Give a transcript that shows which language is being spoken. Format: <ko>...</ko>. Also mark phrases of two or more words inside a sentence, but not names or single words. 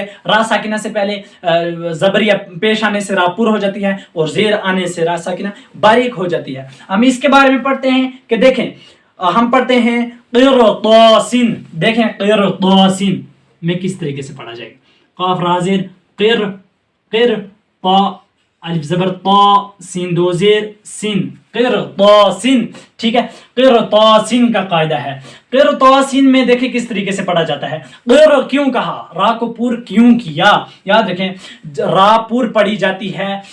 <ur>را ساکنہ سے پہلے زبریہ پیش آنے سے را پر ہو جاتی ہے, اور زیر آنے سے را ساکنہ باریک ہو جاتی ہے. ہم اس کے بارے میں پڑھتے ہیں کہ دیکھیں, ہم پڑھتے ہیں قرطاسن. دیکھیں قرطاسن میں کس طریقے سے پڑھا جائے گا. قاف را زیر قر, قر طا, الف زبر طا, سین دو زیر سین, قرطاسن. ٹھیک ہے, قرطاسن کا قاعدہ ہے. قرطاسن میں دیکھیں کس طریقے سے پڑھا جاتا ہے. قر کیوں کہا, را کو پور کیوں کیا, یاد رکھیں را پور پڑھی جاتی ہے.</ur>